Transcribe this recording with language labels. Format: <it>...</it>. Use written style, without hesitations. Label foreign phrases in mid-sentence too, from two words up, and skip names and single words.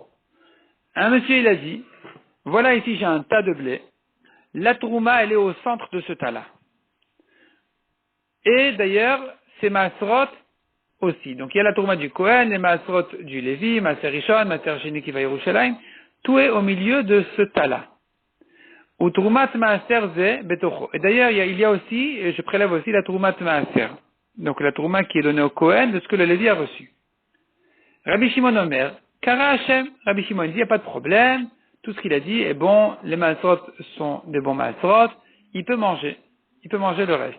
<fr>Un monsieur, il a dit, voilà ici j'ai un tas de blé, la trouma, elle est au centre de ce tas-là. Et d'ailleurs, c'est masrot aussi. Donc il y a la trouma du Kohen, les masrot du Lévi,</fr> <he>מעשר ראשון, מעשר שני</he> <fr>qui va à Yerushalayim, tout est au milieu de ce tas-là.</fr> <he>ותרומת מעשר זה בתוכו.</he> <fr>Et d'ailleurs, il y a aussi, et je prélève aussi la</fr> <he>תרומת מעשר.</he> <fr>Donc la trouma qui est donnée au Kohen de ce que le Lévi a reçu.</fr> <he>רבי שמעון אומר,</he> <fr>Kara Hashem, Rabbi Shimon dit, il n'y a pas de problème, tout ce qu'il a dit est bon, les masrot sont des bons masrot, il peut manger le reste.</fr>